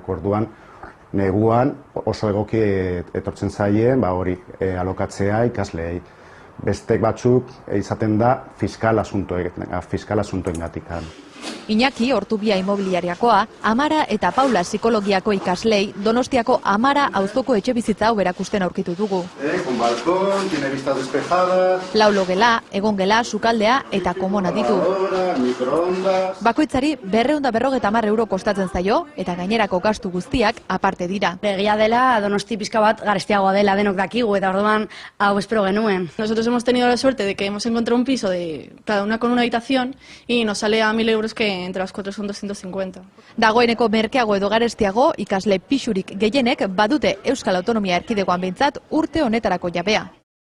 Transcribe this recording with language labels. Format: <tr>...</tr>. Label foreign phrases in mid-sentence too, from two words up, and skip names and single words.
<eu>Orduan, neguan oso egoki etortzen zaien, hori alokatzea ikasleei. Bestek batzuk izaten da fiskal asuntoengatik. Iñaki, Ortubia Imobiliariakoa, Amara eta Paula psikologiako ikaslei Donostiako Amara auzoko etxebizitza hau erakusten aurkitu dugu.</eu> <es>Con balkon, tiene vista despejada.</es> <eu>4 logela, egongela, sukaldea eta komona ditu. Bakoitzari 250 euro kostatzen zaio eta gainerako gastu guztiak aparte dira. Egia dela, Donosti pizka bat garestiagoa dela denok dakigu eta orduan hau espero genuen.</eu> <es>Nosotros hemos tenido la suerte de que hemos encontrado un piso de cada una con una habitación y nos sale a 1.000 euros que entre las 4 son 250.</es> <eu>Dagoeneko merkeago edo garestiago ikasle pisurik gehienek badute Euskal Autonomia Erkidegoan behintzat urte honetarako jabea.</eu>